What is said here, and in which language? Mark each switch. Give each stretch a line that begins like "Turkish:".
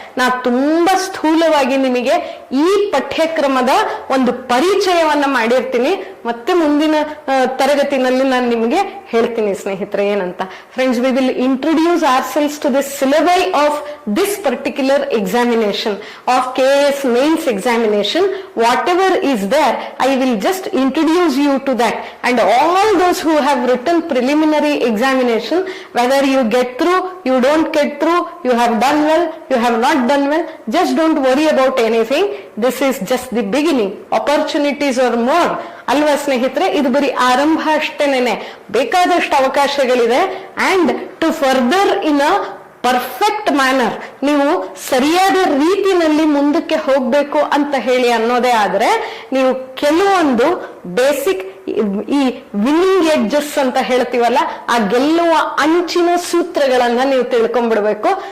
Kannada: ನಾ ತುಂಬಾ ಸ್ಥೂಲವಾಗಿ ನಿಮಗೆ ಈ ಪಠ್ಯಕ್ರಮದ ಒಂದು ಪರಿಚಯವನ್ನ ಮಾಡಿರ್ತೀನಿ. ಮತ್ತೆ ಮುಂದಿನ ತರಗತಿನಲ್ಲಿ ನಾನು ನಿಮಗೆ ಹೇಳ್ತೀನಿ ಸ್ನೇಹಿತರೆ ಏನಂತ.
English: Friends, we will introduce ourselves to this syllabi of this particular examination of KS mains examination. Whatever is there, I will just introduce you to that. And all those who have written preliminary examination, whether you get through, you don't get through, you have done well, you have not done well, just don't worry about anything. This is just the beginning. Opportunities are more.
Kannada: ಅಲ್ವಾ ಸ್ನೇಹಿತರೆ? ಇದು ಬರೀ ಆರಂಭ ಅಷ್ಟೇನೆ, ಬೇಕಾದಷ್ಟು ಅವಕಾಶಗಳಿದೆ.
English: and to further in a perfect manner,
Kannada: ನೀವು ಸರಿಯಾದ ರೀತಿಯಲ್ಲಿ ಮುಂದಕ್ಕೆ ಹೋಗ್ಬೇಕು ಅಂತ ಹೇಳಿ ಅನ್ನೋದೇ ಆದ್ರೆ ನೀವು ಕೆಲವೊಂದು ಬೇಸಿಕ್ ಈ ವಿನ್ನಿಂಗ್ ಎಡ್ಜಸ್ ಅಂತ ಹೇಳ್ತೀವಲ್ಲ, ಆ ಗೆಲ್ಲುವ ಅಂಚಿನ ಸೂತ್ರಗಳನ್ನ ನೀವು ತಿಳ್ಕೊಂಡ್ಬಿಡ್ಬೇಕು.